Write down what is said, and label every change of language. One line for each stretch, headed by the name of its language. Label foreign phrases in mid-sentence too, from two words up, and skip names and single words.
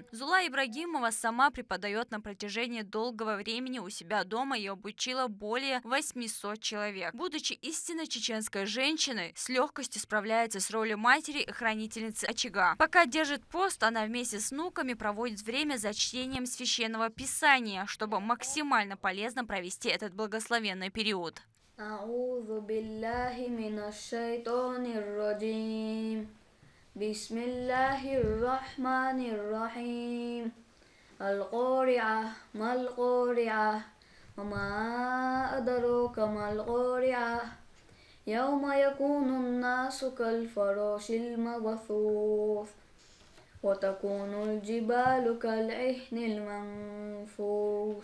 Russian: Зула Ибрагимова сама преподает на протяжении долгого времени у себя дома и обучила более 800 человек. Будучи истинно чеченской женщиной, с легкостью справляется с ролью матери и хранительницы очага. Пока держит пост, она вместе с внуками проводит время за чтением священного писания, чтобы максимально полезно провести этот благословенный период.
Arabic: أعوذ بالله من الشيطان الرجيم بسم الله الرحمن الرحيم القارعة ما القارعة وما أدراك ما القارعة يوم يكون الناس كالفراش المبثوث وتكون الجبال كالعهن المنفوش